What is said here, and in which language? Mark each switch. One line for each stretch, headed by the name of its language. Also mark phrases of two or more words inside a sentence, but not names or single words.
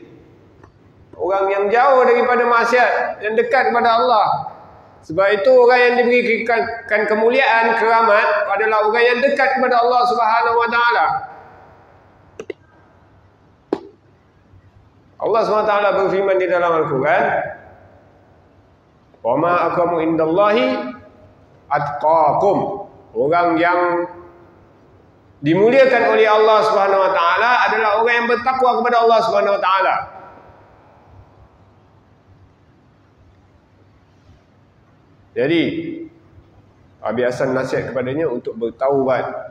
Malay: Orang yang jauh daripada maksiat, yang dekat kepada Allah. Sebab itu orang yang diberikan kemuliaan, keramat adalah orang yang dekat kepada Allah
Arabic: سبحانه وتعالى.
Malay: Allah SWT berfirman di dalam Al-Quran,
Arabic: "وما أكرم عند الله أتقاكم."
Malay: Orang yang dimuliakan oleh Allah
Arabic: سبحانه وتعالى
Malay: adalah orang yang bertakwa kepada Allah
Arabic: سبحانه وتعالى.
Malay: Jadi Habib Hassan nasihat kepadanya untuk bertaubat.